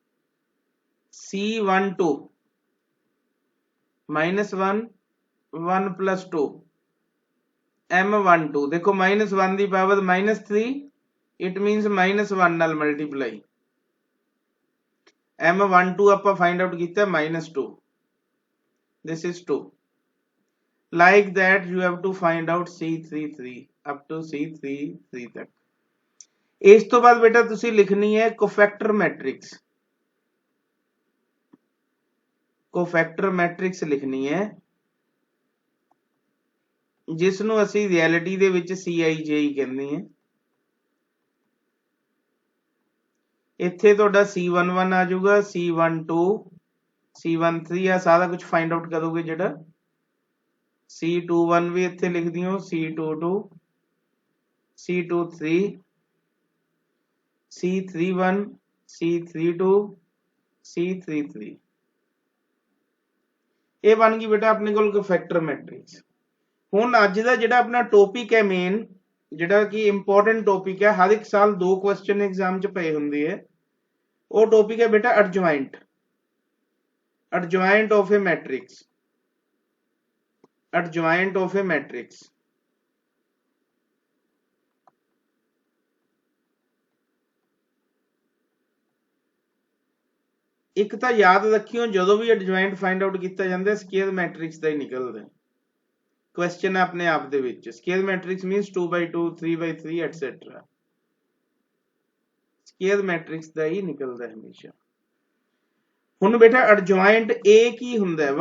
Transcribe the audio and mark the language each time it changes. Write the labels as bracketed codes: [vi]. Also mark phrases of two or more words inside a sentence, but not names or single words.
[pa] C12 -1 1 + 2 M12 [hi] देखो -1 की पावर [pa] -3 [en] it means [pa] -1 नाल मल्टीप्लाई M12 ਆਪਾਂ [en] find out [pa] ਕੀਤਾ -2, [en] this is 2. Like that you have to find out C33 up to C33 तक। [pa] ਇਸ ਤੋਂ ਬਾਅਦ ਬੇਟਾ ਤੁਸੀਂ ਲਿਖਣੀ ਹੈ [en] cofactor matrix. cofactor matrix [pa] ਲਿਖਣੀ ਹੈ ਜਿਸ ਨੂੰ ਅਸੀਂ ਰਿਐਲਿਟੀ ਦੇ ਵਿੱਚ CIJ ਕਹਿੰਦੇ ਹਾਂ। ਇੱਥੇ ਤੁਹਾਡਾ C11 ਆ ਜਾਊਗਾ, C12 C13 ਆ ਸਾਰਾ ਕੁਝ [en] find out [pa] ਕਰੋਗੇ। ਜਿਹੜਾ C21 ਵੀ ਇੱਥੇ ਲਿਖ ਦਿਓ, C22 C23 C31 C32 C33 ਇਹ ਬਣ ਗਈ ਬੇਟਾ ਆਪਣੇ ਕੋਲ [en] cofactor matrix. [pa] ਹੁਣ ਅੱਜ ਦਾ ਜਿਹੜਾ ਆਪਣਾ ਟੌਪਿਕ ਹੈ ਮੇਨ, ਜਿਹੜਾ ਕਿ [en] important topic [pa] ਹੈ, ਹਰ ਇੱਕ ਸਾਲ 2 [en] question exam [pa] 'ਚ ਪਏ ਹੁੰਦੇ ਹੈ, ਉਹ ਟੌਪਿਕ ਹੈ ਬੇਟਾ ਐਡਜੁਆਇੰਟ। [en] adjoint of a matrix, adjoint of a matrix। [pa] ਇੱਕ ਤਾਂ ਯਾਦ ਰੱਖਿਓ ਜਦੋਂ ਵੀ [en] adjoint find out [pa] ਕੀਤਾ ਜਾਂਦਾ [en] square matrix [pa] ਦਾ ਹੀ ਨਿਕਲਦਾ ਕੁਐਸਚਨ ਆਪਣੇ ਆਪ ਦੇ ਵਿੱਚ। [en] square matrix means [pa] 2/2 3/3 ਐਟਸੈਟਰਾ, [en] square matrix [pa] ਦਾ ਹੀ ਨਿਕਲਦਾ ਹਮੇਸ਼ਾ। ਹੁਣ ਬੇਟਾ adjoint A ਕੀ ਹੁੰਦਾ ਹੈ?